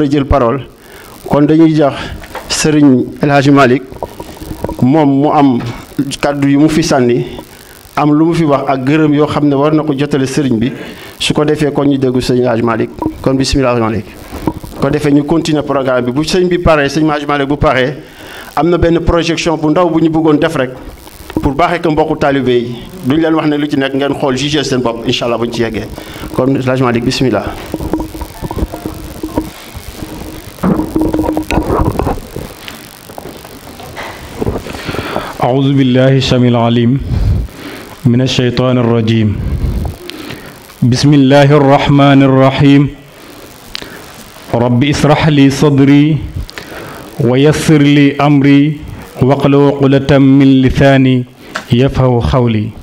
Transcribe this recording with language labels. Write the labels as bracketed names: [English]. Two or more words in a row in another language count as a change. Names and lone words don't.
[Wolof] a jël parole kon dañuy jox sëriñ El Hadji Malick moom mu am kàddu yu mu fi sànni am lu mu fi wax ak gërëm yoo xam ne war na ko jotale sëriñ bi su ko defee kon ñu déggu sëñ El Hadji Malick kon bisimilah Malick ko defee ñu [French] continuer programme [Wolof] bi bu sëñ bi paree sëñ Hadji Malick bu paree am na benn projection bu ndaw bu ñu bëggoon def rek pour baaxee ko mbokku taalibe yi duñ leen wax ne lu ci nekk ngeen xool juger seen bopp [Arabic] إن شاء الله [Wolof] bu ñu ci yeggee kon El Hadji Malick bisimilah. [Arabic] أعوذ بالله السميع العليم من الشيطان الرجيم بسم الله الرحمن الرحيم رب اشرح لي صدري ويسر لي أمري واحلل عقدة من لساني يفقهوا قولي